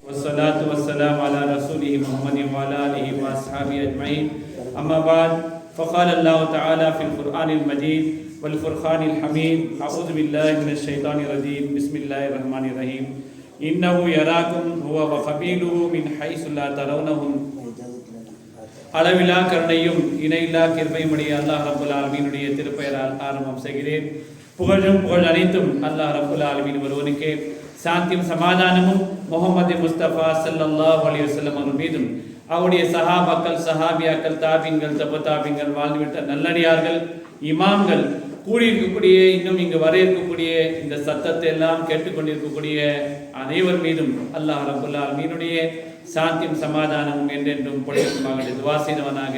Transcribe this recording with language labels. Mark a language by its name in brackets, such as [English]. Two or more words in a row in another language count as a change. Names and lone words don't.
[Arabic] والصلاة والسلام على رسوله محمد وعلى آله وأصحابه أجمعين أما بعد فقال الله تعالى في القرآن المجيد والفرقان الحميد أعوذ بالله من الشيطان الرجيم بسم الله الرحمن الرحيم إنه يراكم هو وقبيله من حيث لا ترونهم [Tamil] அளவிலா கருணையும் இணையில்லா கிருபையுடைய அல்லாஹ் ரப்புல் ஆலமீனுடைய திருப்பெயரால் ஆரம்பம் செய்கிறேன். புகழ் அனைத்தும் [Arabic] الله رب العالمين [Tamil] ஒருவனுக்கே. சாந்தியும் சமாதானமும் முஹம்மது முஸ்தபா [Arabic] صلى الله عليه وسلم [Tamil] அவர்கள் மீதும் அவருடைய சஹாபாக்கள் சஹாபியாக்கள் தாபீன்கள் தபதாபீன்கள் வாழ்ந்துவிட்ட நல்லடியார்கள் இமாம்கள் கூடியிருக்கக்கூடிய இன்னும் இங்கு வர இருக்கக்கூடிய இந்த சத்தத்தை எல்லாம் கேட்டுக்கொண்டிருக்கக்கூடிய அனைவர் மீதும் [Arabic] الله رب العالمين [Tamil] சாந்தியும் சமாதானமும் என்றென்றும் பொழியுமாக துஆ செய்தவனாக.